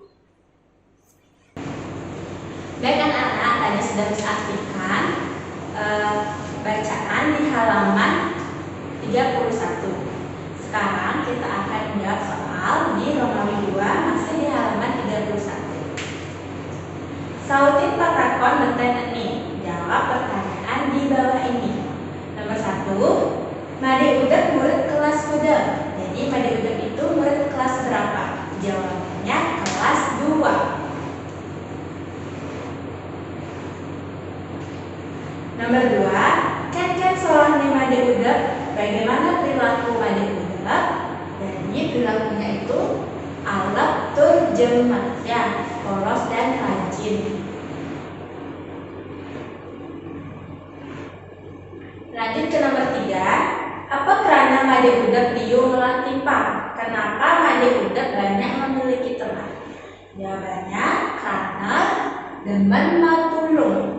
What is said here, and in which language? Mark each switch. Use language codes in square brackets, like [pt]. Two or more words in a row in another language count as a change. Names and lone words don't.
[id] Baik anak-anak, tadi sudah bisa artikan bacaan di halaman 31. Sekarang kita akan menjawab soal di Romawi 2 masih di halaman 31. [ban] Sautin patakon benten ini. [id] Jawab pertanyaan di bawah ini. Nomor 1, Made Udep [ban] murid kelas kuda. [id] Jadi Made Udep itu murid kelas berapa? Jawabannya kelas 2. Nomor 2, [ban] ken solahnya Made Udep. [id] Bagaimana perilaku Made Udep? Jadi perilakunya itu [ban] alep tur jemet [id] ya, polos dan rajin. Lanjut ke nomor 3. Apa karena Made Udep [ban] liu melah timpang? [id] Kenapa Made Udep banyak memiliki teman? Jawabannya karena [ban] demen matulung.